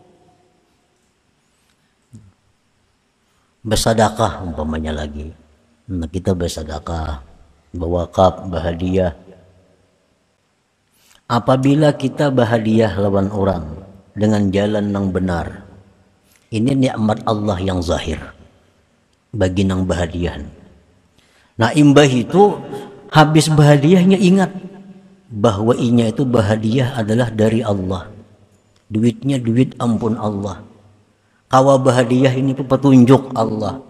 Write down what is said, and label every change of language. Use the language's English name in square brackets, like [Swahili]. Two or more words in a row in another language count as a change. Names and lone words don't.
[Indonesian] Bersedekah umpamanya lagi. Nah, kita bersedekah, berwakaf, berhadiah. Apabila kita berhadiah lawan orang dengan jalan yang benar, ini nikmat Allah yang zahir bagi nang berhadiah. [Banjar] Nah, imbah itu habis berhadiahnya ingat bahwa inya itu berhadiah adalah dari Allah. Duitnya duit ampun Allah. Kawa berhadiah ini petunjuk Allah.